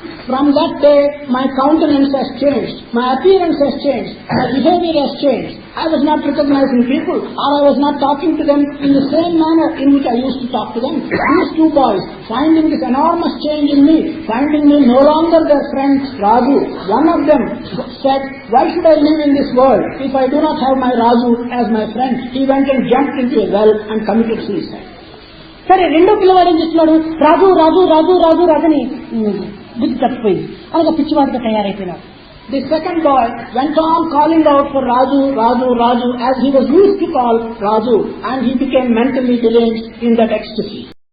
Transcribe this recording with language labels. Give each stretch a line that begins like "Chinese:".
English: From that day, my countenance has changed, my appearance has changed, my behavior has changed. I was not recognizing people, or I was not talking to them in the same manner in which I used to talk to them. These two boys, finding this enormous change in me, finding me no longer their friend Raju, one of them said, why should I live in this world if I do not have my Raju as my friend? He went and jumped into a well and committed suicide.
Telugu: సరే రెండో పిల్లవాడు ఏం చేస్తున్నాడు, రాజు రాజు రాజు రాజు రాజని బుద్ధి తప్పిపోయింది, అలాగే పిచ్చివాడిగా తయారైపోయినాడు.
English: The second boy went on calling out for Raju, Raju, Raju as he was used to call Raju, and he became mentally deranged in that ecstasy.